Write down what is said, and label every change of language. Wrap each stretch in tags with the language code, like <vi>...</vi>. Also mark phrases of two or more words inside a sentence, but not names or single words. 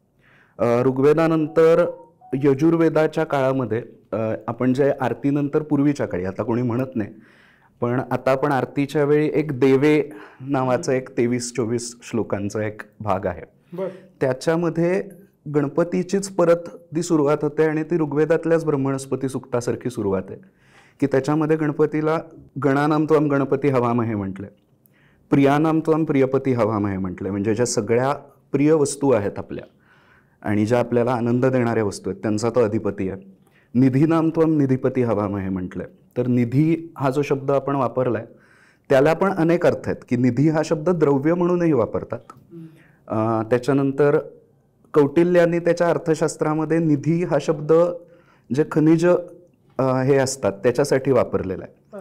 <mr>ऋग्वेदानंतर यजुर्वेदाच्या काळामध्ये आपण जे आरतीनंतर पूर्वीच्या काळी, आता कोणी म्हणत नाही पण आता आपण आरतीच्या वेळी एक देवे नावाचा एक 23-24 श्लोकांचा एक भाग आहे. त्याच्यामध्ये गणपतीचीच परत ती सुरुवात होते आणि ती ऋग्वेदातल्याच ब्रह्मणस्पती सूक्तासारखी सुरुवात आहे की त्याच्यामध्ये गणपतीला</mr> <sa>गणानाम त्वम गणपती हवामहे</sa> <mr>म्हटले,</mr> <sa>प्रियानाम त्वम प्रियपती हवामहे</sa> <mr>म्हटले. म्हणजे ज्या सगळ्या प्रिय वस्तू आहेत आपल्या आणि ज्या आपल्याला आनंद देणाऱ्या वस्तू आहेत त्यांचा तो अधिपती आहे.</mr> <sa>निधीनाम त्वम निधिपती हवामहे म्हटले.</sa> <mr>तर निधी हा जो शब्द आपण वापरला आहे त्याला पण अनेक अर्थ आहेत की निधी हा शब्द द्रव्य म्हणूनही वापरतात. त्याच्यानंतर कौटिल्याने त्याच्या अर्थशास्त्रामध्ये निधी हा शब्द जे खनिज हे असतात त्याच्यासाठी वापरलेला आहे.</mr>